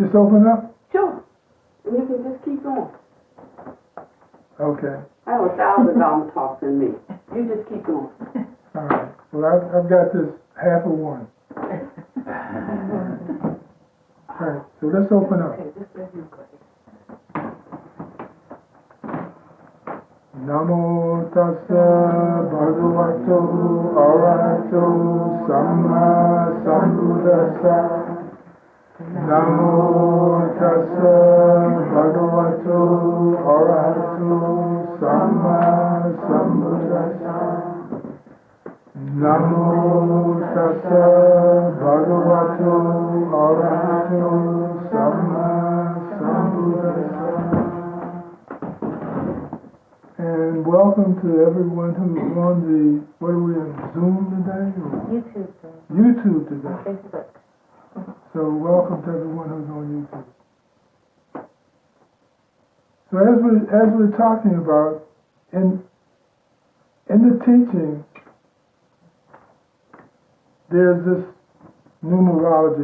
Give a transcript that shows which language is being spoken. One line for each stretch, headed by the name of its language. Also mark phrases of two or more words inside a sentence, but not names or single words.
English: Just open up? Sure. You can can just keep going. Okay. I have 1,000 Dharma talks in me. You just keep going. All right. Well, I've got this half of one. All right. So let's open up.
Pali: Namo tassa bhagavato arahato samma sambuddhassa. Namo tassa bhagavato arahato samma sambuddhassa. Namo tassa bhagavato arahato samma sambuddhassa.
English: And welcome to everyone who's on the, what are we on, Zoom today? YouTube. YouTube today. Facebook. So welcome to everyone who's on YouTube. So as we're talking about, in the teaching, there's this numerology.